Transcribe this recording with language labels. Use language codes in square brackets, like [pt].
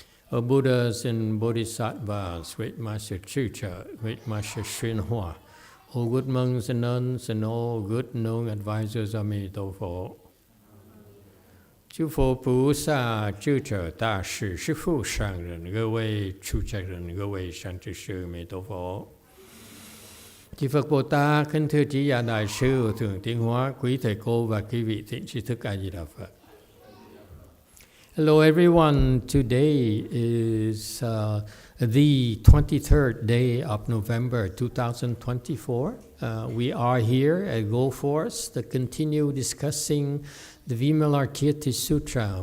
[en] O Buddhas and Bodhisattvas, Great Master Sutra, Great Master YongHua, all good monks and nuns, and all good known advisors of Emitofuo. [zh] 诸佛菩萨、智者大士、师父上人、各位出家人、各位善知识、弥陀佛。 [vi] Chư Phật Bồ Tát, kính thưa trí giả đại sư, thượng tiến hóa, quý thầy cô và quý vị thiện tri thức A Di Đà Phật. [en] Hello everyone, today is the 23rd day of November 2024. We are here at Go Force to continue discussing the Vimalakirti Sutra.